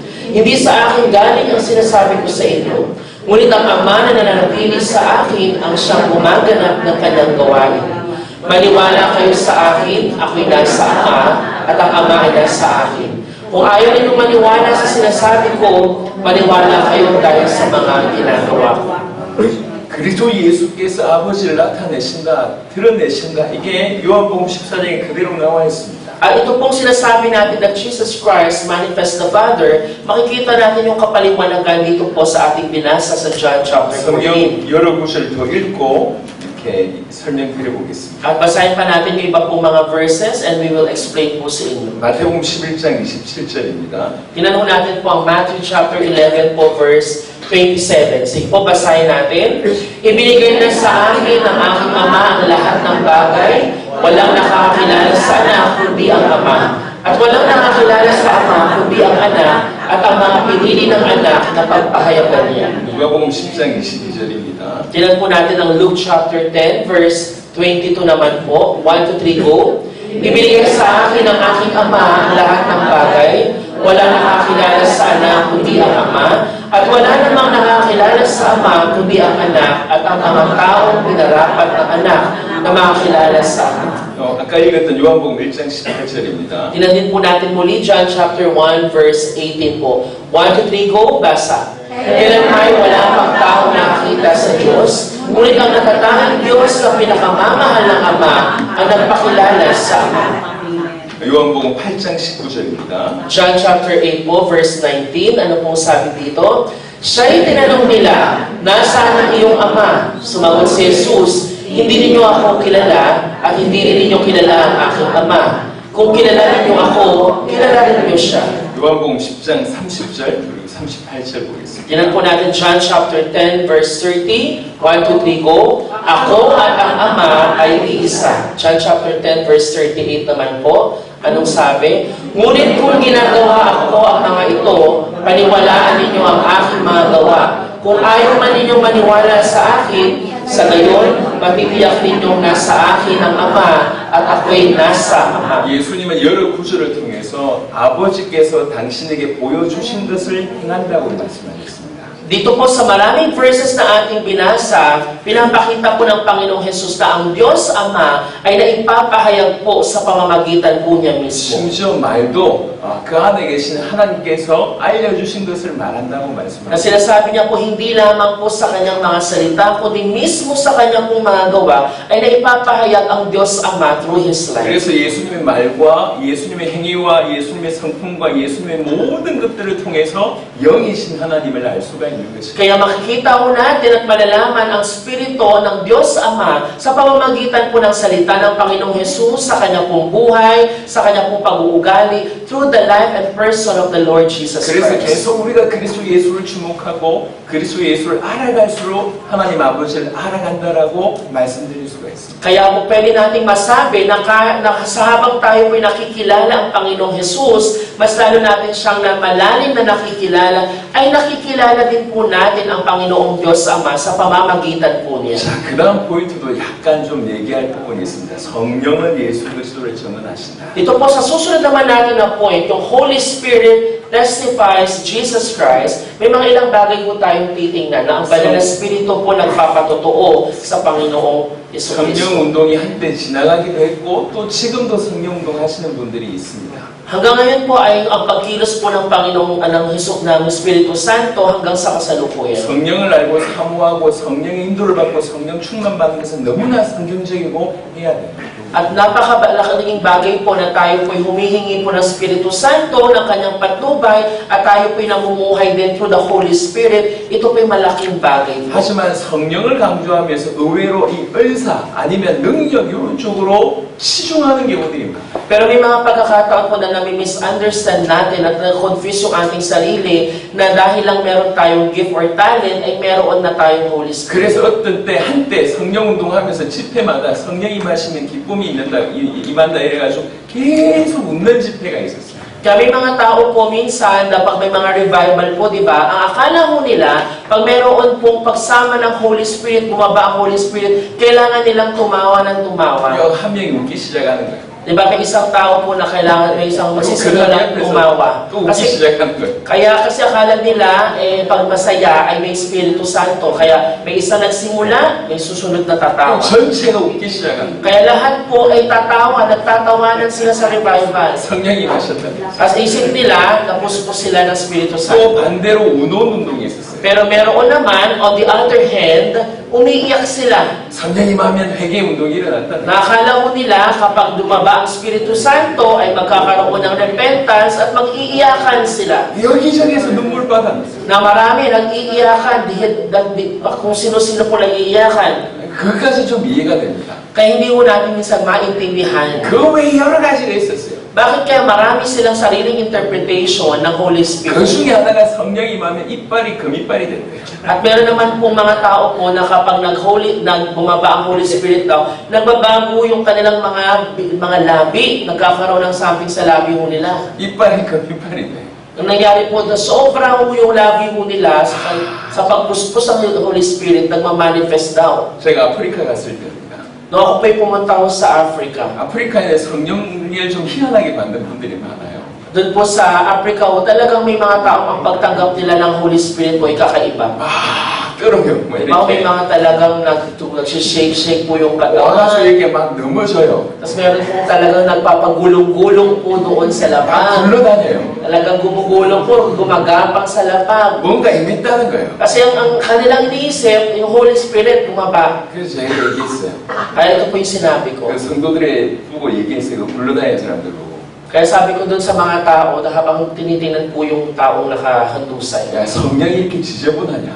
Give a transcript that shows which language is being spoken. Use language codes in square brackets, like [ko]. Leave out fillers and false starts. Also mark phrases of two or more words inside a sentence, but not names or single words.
[tl] Hindi sa akin galing ang sinasabi ko sa inyo. Ngunit ang Ama na nananatili sa akin ang siyang gumaganap ng kanyang gawain. Maniwala kayo sa akin, ako'y nasa Ama at ang Ama ay nasa akin. Kung ayaw ninyong maniwala sa sinasabi ko, maniwala kayo dahil sa mga ginagawa ko. [ko] 그리스도 예수께서 아버지를 나타내신다, 드러내신다. 이게 요한복음 14장에 그대로 나와 있습니다. [tl] At ito pong sinasabi natin [en] that Jesus Christ manifests the Father, [tl] makikita natin yung kapaliwanagan dito po sa ating binasa sa John chapter 14. [ko] 성경 여러 구절 더 읽고 이렇게 설명드려 보겠습니다. [tl] At basahin pa natin yung iba pong mga verses [en] and we will explain [tl] po sa inyo. [ko] 마태복음 11장 27절입니다. [tl] Tinanong natin po ang Matthew chapter 11 po verse 27. Sige po, basahin natin. Ibinigay na sa akin ng aking Ama ang lahat ng bagay. Walang nakakakilala sa anak, kundi ang Ama. At walang nakakilala sa Ama, kundi ang anak, at ang mga pinili ng anak na pagpahayagan niya. [ko] 누가복음 10장 22절입니다. [tl] Tingnan po natin ang Luke chapter 10, verse 22 naman po. [en] 1 to 3, go. [tl] Ibinigay sa akin ng aking Ama ang lahat ng bagay. Walang nakakilala sa anak, kundi ang Ama. At wala namang nakakilala sa Ama, kundi ang anak, at ang mga taong pinarapat ng anak na makakilala sa Ama. [ko] 아까 읽었던 요한복음 1장 18절입니다. [tl] Tingnan din po natin muli, John chapter 1, verse 18 po. [en] 1 to 3, go, basa. [tl] Kailan ay wala pang taong nakakita sa Diyos, ngunit ang natatanging Diyos na pinakamamahal ng Ama ang nagpakilala sa Ama. [ko] 요한복음 8장 19절입니다. [tl] John chapter 8 po, verse 19. Ano pong sabi dito? Siya'y tinanong nila, nasaan ang iyong ama? Sumagot si Jesus, hindi ninyo ako kilala at hindi rin ninyo kilala ang aking ama. Kung kilala ninyo ako, kilala rin ninyo siya. [ko] 요한복음 10장 30절 그리고 38절 보겠습니다. [tl] Tinan po natin John chapter 10 verse 30. 1, 2, 3, go. Ako at ang Ama ay iisa. John chapter 10 verse 38 naman po. Anong sabi? Ngunit kung ginagawa ako ang mga ito, paniwalaan ninyo ang aking mga gawa. Kung ayaw man ninyong maniwala sa akin, sa gayon, matitiyak ninyong nasa akin ang Ama at ako'y nasa Ama. [ko] 예수님은 여러 구절을 통해서 아버지께서 당신에게 보여주신 것을 행한다고 말씀하셨습니다. [tl] Dito po sa maraming verses na ating binasa, pinapakita po ng Panginoong Hesus na ang Diyos Ama ay naipapahayag po sa pamamagitan po niya mismo. [ko] 심지어 말도 그 안에 계신 하나님께서 알려주신 것을 말한다고 [tl] Na [ko] 말씀하셨습니다. [tl] sinasabi niya po hindi lamang po sa kanyang mga salita, kundi mismo sa kanyang pong mga gawa ay naipapahayag ang Diyos Ama [en] through His life. [ko] 그래서 예수님의 말과 예수님의 행위와 예수님의 성품과 예수님의 모든 것들을 통해서 영이신 하나님을 알 수가 있는 것입니다. [tl] Kaya makikita po natin at malalaman ang Espiritu ng Diyos Ama sa pamamagitan po ng salita ng Panginoong Hesus sa kanyang pong buhay, sa kanyang pong pag-uugali, [en] through the life and person of the Lord Jesus [ko] 그래서 [en] Christ. [ko] 계속 우리가 그리스도 예수를 주목하고 그리스도 예수를 알아갈수록 하나님 아버지를 알아간다라고 말씀드릴 수가 있습니다. [tl] Kaya po pwede nating masabi na sa habang tayo po'y nakikilala ang Panginoong Hesus, mas lalo natin siyang na malalim na nakikilala, ay nakikilala din po natin ang Panginoong Diyos Ama sa pamamagitan po niya. [ko] 자, 그 다음 포인트도 약간 좀 얘기할 부분이 있습니다. 성령은 예수 그리스도를 증언하신다. [tl] Dito po sa susunod naman natin na point, yung [en] Holy Spirit testifies Jesus Christ, [tl] may mga ilang bagay po tayong titingnan na ang banal na Espiritu po nagpapatotoo sa Panginoong Yesu Cristo. [ko] 성령 운동이 한때 지나가기도 했고 또 지금도 성령 운동 하시는 분들이 있습니다. [tl] Hanggang ngayon po ay ang pagkilos po ng Panginoong ng Espiritu Santo hanggang sa kasalukuyan. [ko] 성령을 알고 사모하고 성령의 인도를 받고 성령 충만 받는 것은 너무나 성경적이고 해야 됩니다. [tl] At napakalaking bagay po na tayo po'y humihingi po ng Espiritu Santo ng kanyang patnubay at tayo po'y namumuhay din [en] through the Holy Spirit. [tl] Ito po'y malaking bagay po. [ko] 하지만 성령을 강조하면서 의외로 이 은사 아니면 능력 이런 쪽으로 치중하는 경우들이 많아요. [tl] Pero may mga pagkakataon po na nami-misunderstand natin at na-confuse yung ating sarili na dahil lang meron tayong [en] gift or talent [tl] ay meron na tayong [en] Holy Spirit. [ko] 그래서 어떤 때 한때 성령 운동하면서 집회마다 성령 임하시면 기쁨이 임한다 이래가지고 계속 웃는 집회가 있었어요. [tl] Kaya may mga tao po minsan na pag may mga revival po, di ba, ang akala mo nila, pag meron pong pagsama ng [en] Holy Spirit, [tl] bumaba ang [en] Holy Spirit, [tl] kailangan nilang tumawa ng tumawa. [ko] 한 명이 웃기 시작하는 거예요. [tl] Di ba, may isang tao po na kailangan, may isang magsisimula tumawa. [ko] 또 웃기 [tl] Kasi [ko] 시작하는 거예요. [tl] kasi akala nila, pag masaya ay may Espiritu Santo. Kaya may isa nagsimula, may susunod na tatawa. [ko] 전체가 웃기 시작하는 거예요. [tl] Kaya lahat po ay nagtatawanan sila sa revival. [ko] 성령이 임하셨다. [tl] As isip nila, napuspos sila ng Espiritu [ko] 또 [tl] Santo. [ko] 반대로 운원 운동이 있었어요. [tl] Pero meron naman, [en] on the other hand, [tl] umiiyak sila. [ko] 성령 임하면 회개 운동이 일어났다. [tl] Nakakala mo nila kapag dumaba ang Espiritu Santo ay magkakaroon ng repentance at mag-iiyakan sila. [ko] 여기저기서 눈물 받았어요. [tl] Na marami nag-iiyakan, kung sino-sino po nag-iiyakan. [ko] 그것까지 좀 이해가 됩니다. [tl] Kaya hindi mo natin minsan maintindihan. [ko] 그 외에 여러 가지가 있었어요. [tl] Bakit kaya marami silang sariling interpretation ng Holy [ko] 그 [tl] Spirit? [ko] 중에 하나가 성령 임하면 이빨이 금이빨이 된대요. [tl] At meron naman pong mga tao po na kapag bumaba ang [en] Holy Spirit [tl] daw, nagbabago yung kanilang mga labi, nagkakaroon ng something sa labi mo nila. [ko] 이빨이 금이빨이 돼. [tl] Ang nangyari po na sobra yung labi mo nila sa pagpuspos ng [en] Holy Spirit, [tl] nagmamanifest daw. [ko] 제가 아프리카 갔을 때입니다. [tl] No, ako pa'y pumunta ko sa Africa. [ko] 아프리카에 성령을 좀 희한하게 받는 분들이 많아요. [tl] Doon po sa Africa, talagang may mga taong ang pagtanggap nila ng [en] Holy Spirit [tl] po ay kakaiba. [ko] 뼈로요, 뭐 [tl] May [ko] 이렇게. [tl] mga talagang nagsishake po yung [ko] 와가지고 [tl] katawan. [ko] 이렇게 막 넘어져요. [tl] Tapos meron po talagang nagpapagulong-gulong po doon sa [ko] 막 [tl] lapag. [ko] 굴러다녀요. [tl] Talagang gumugulong po, gumagapang sa lapag. [ko] 뭔가 임했다는 거예요. [tl] Kasi ang kanilang iniisip, yung [en] Holy Spirit [tl] bumaba. [ko] 그래서 제가 얘기했어요. [tl] Kaya ito po yung sinabi ko. [ko] 그 성도들의 보고 얘기했어요. 그 굴러다니는 사람들 보고. [tl] Kaya sabi ko dun sa mga tao na habang tinitingnan po yung taong nakahandusay, [ko] 야, 성령이 이렇게 지저분하냐?